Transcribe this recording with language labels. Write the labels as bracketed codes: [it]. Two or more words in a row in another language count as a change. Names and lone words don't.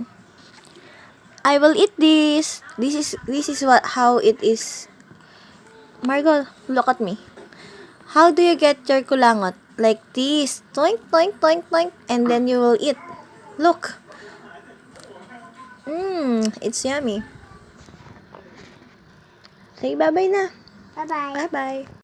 [en] I will eat this. This is what how it is. Margot, look at me. How do you get your kulangot? Like this. Toink, toink, toink, toink. And then you will eat. Look. It's yummy. Say bye-bye na. Bye-bye. Bye-bye.